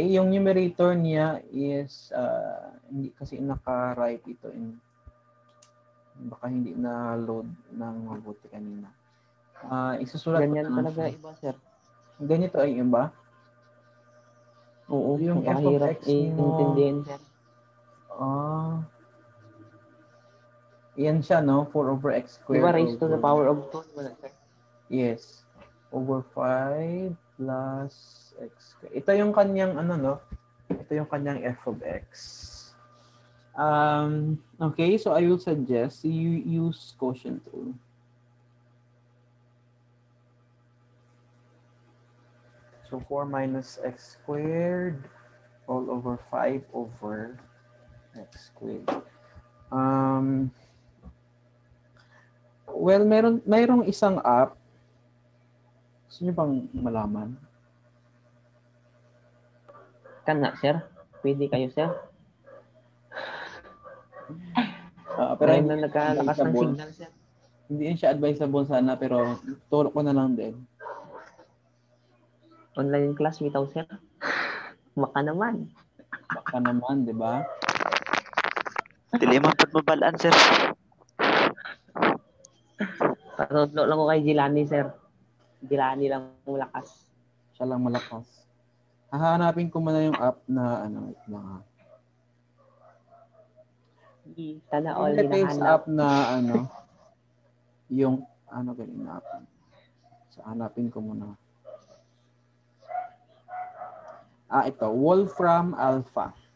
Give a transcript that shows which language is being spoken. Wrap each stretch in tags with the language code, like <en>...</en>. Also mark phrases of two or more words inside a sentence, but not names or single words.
<tl>Yung numerator niya is, hindi kasi naka-write ito in, baka hindi na-load ng mabuti kanina. Isusulat Ganyan ko na talaga siya. iba, sir. Ganito ay iba? Oo, Yung</tl> <en>f of</en> <tl>napakahirap x mo, iintindihin, sir. yan siya, no?</tl> <en>4 over x</en> <tl>Di ba</tl> <en>squared. raised to the power of 2? Wala, sir. Yes. Over 5 plus x squared.</en> <tl>Ito yung kanyang, ano, no? Ito yung kanyang</tl> <en>f of x. Okay, so I will suggest you use quotient rule. So 4 minus x squared all over 5 over x squared. Well,</en> <tl>mayroong isang app. Gusto niyo bang malaman? Kana, sir. Pwede kayo, sir. Pero Ngayon hindi na nagkalakas ng</tl> <en>advisable. signal, sir.</en> <tl>Hindi siya advisable sana, pero turo ko na lang din.</tl> <en>Online class without,</en> <tl>sir. Maka naman. Baka naman, di ba?</tl> <ceb>Dili man pud mabalaan, sir. Patutlo lang ko kay Gilani, sir.</ceb> <tl>Gilani lang malakas. Siya lang malakas. Hahanapin ko muna yung app na ano, wait lang ha. Sana all Ito yung hinahanap. app na ano, yung ano ganyan app. So, hanapin ko muna. Ito, Wolfram Alpha.</tl>